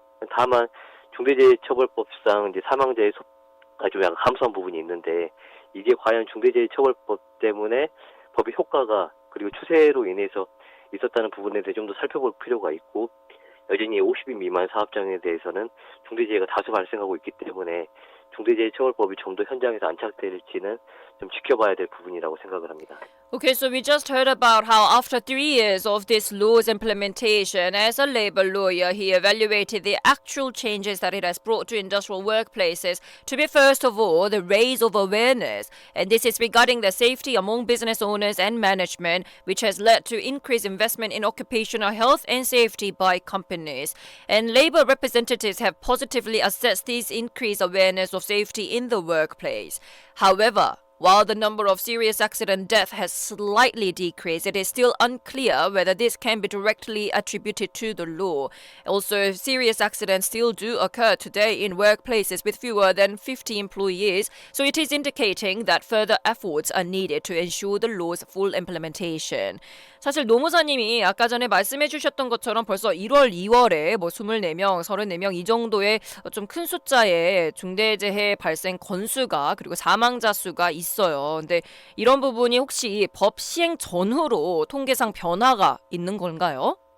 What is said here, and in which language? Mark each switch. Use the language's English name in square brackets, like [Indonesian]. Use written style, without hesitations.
[Korean] 다만 중대재해처벌법상 이제 사망자의 소가 좀 약간 감소한 부분이 있는데 이게 과연 중대재해처벌법 때문에 법의 효과가 그리고 추세로 인해서 있었다는 부분에 대해 좀 더 살펴볼 필요가 있고 여전히 50인 미만 사업장에 대해서는 중대재해가 다수 발생하고 있기 때문에 중대재해처벌법이 좀 더 현장에서 안착될지는 좀 지켜봐야 될 부분이라고 생각을 합니다. [English] Okay, so we just heard about how after 3 years of this law's implementation, as a labor lawyer, he evaluated the actual changes that it has brought to industrial workplaces to be, first of all, the raise of awareness. And this is regarding the safety among business owners and management, which has led to increased investment in occupational health and safety by companies. And labor representatives have positively assessed this increased awareness of safety in the workplace. However, while the number of serious accident deaths has slightly decreased, it is still unclear whether this can be directly attributed to the law. Also, serious accidents still do occur today in workplaces with fewer than 50 employees, so it is indicating that further efforts are needed to ensure the law's full implementation. [Korean] 사실 노무사님이 아까 전에 말씀해 주셨던 것처럼 벌써 1월, 2월에 뭐 24명, 34명 이 정도의 좀 큰 숫자의 중대재해 발생 건수가 그리고 사망자 수가 있어요. 근데 이런 부분이 혹시 법 시행 전후로 통계상 변화가 있는 건가요?